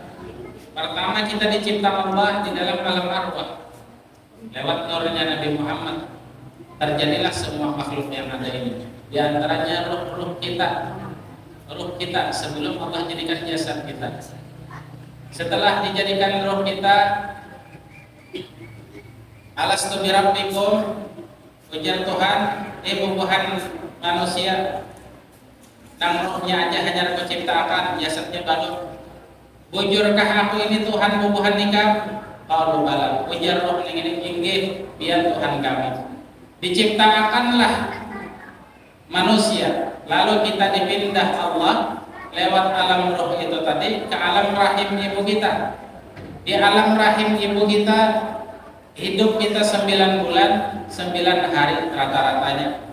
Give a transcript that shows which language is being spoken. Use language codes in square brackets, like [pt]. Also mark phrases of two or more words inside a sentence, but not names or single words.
[id] Pertama, kita dicipta Allah di dalam alam arwah. Lewat nurnya Nabi Muhammad terjadilah semua makhluk yang ada ini. Di antaranya ruh kita. Ruh kita sebelum Allah jadikan jasad kita. Setelah dijadikan ruh kita, [ar] ألست بربكم, [bjn] ujar Tuhan, bubuhan manusia. Nang ruhnya aja hanya kuciptakan, jasadnya baru. Bujurkah aku ini Tuhan bubuhan nikah? [ar] قالوا بلى. [bjn] Ujar roh ini inggih biar Tuhan kami. [id] Diciptakanlah manusia, lalu kita dipindah Allah lewat alam roh itu tadi ke alam rahim ibu kita. Di alam rahim ibu kita hidup kita 9 bulan 9 hari rata-ratanya.